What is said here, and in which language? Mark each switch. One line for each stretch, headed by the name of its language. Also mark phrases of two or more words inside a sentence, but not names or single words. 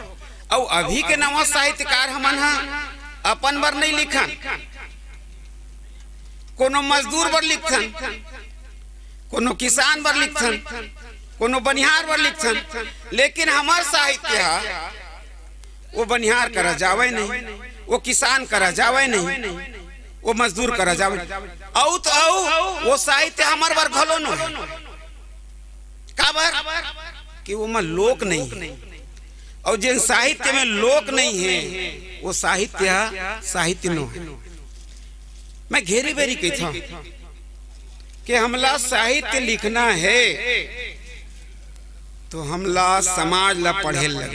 Chhattisgarhi: और अभी के नवा साहित्यकार हमन अपन बर नहीं लिखन, कोनो मजदूर बर लिखन, कोनो किसान बर लिखन, कोनो बनिहार बर लिखन। लेकिन हमार साहित्य वो बनिहार करा जावे नहीं, वो किसान करा जावे नहीं, वो मजदूर करा जावे। औ तो वो साहित्य हमार बर घलो न है। काबर कि वो में लोक नहीं है, और जिन साहित्य में लोक नहीं है वो साहित्य नो है। मैं घेरी बेरी कहता कि हमला साहित्य लिखना है तो हमला समाज ला पढ़े लगे।